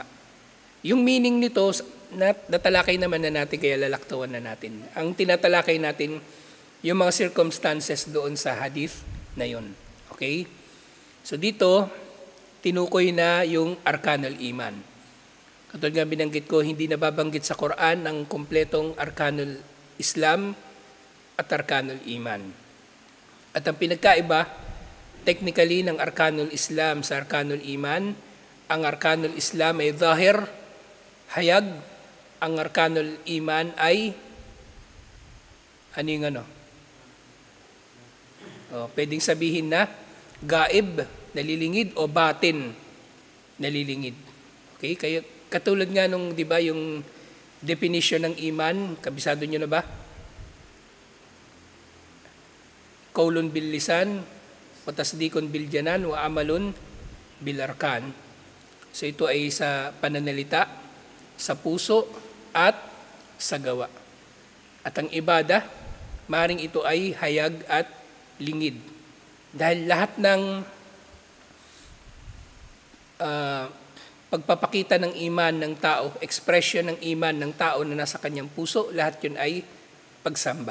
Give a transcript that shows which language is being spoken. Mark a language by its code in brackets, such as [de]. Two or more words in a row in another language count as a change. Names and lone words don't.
[tl] Yung meaning nito, natalakay naman na natin, kaya lalaktawan na natin. Ang tinatalakay natin, yung mga circumstances doon sa hadith na yun. Okay? So dito, tinukoy na yung [ar] أركان الإيمان. [tl] Katulad nga binanggit ko, hindi nababanggit sa Quran ang kompletong [ar] أركان الإسلام [tl] at [ar] أركان الإيمان. [tl] At ang pinagkaiba, technically ng [ar] أركان الإسلام [tl] sa [ar] أركان الإيمان, [tl] ang [ar] أركان الإسلام [tl] ay zahir, hayag. Ang [ar] أركان الإيمان [tl] ay pwedeng sabihin na gaib, nalilingid, o batin, nalilingid. Okay? Kaya katulad nga nung, di ba, yung definition ng iman, kabisado nyo na ba? [ar] قول باللسان، وتصديق بالجنان، وعمل بالأركان. [tl] So ito ay sa pananalita, sa puso, at sa gawa. At ang ibada, maring ito ay hayag at lingid. Dahil lahat ng pagpapakita ng iman ng tao, expression ng iman ng tao na nasa kanyang puso, lahat yun ay pagsamba.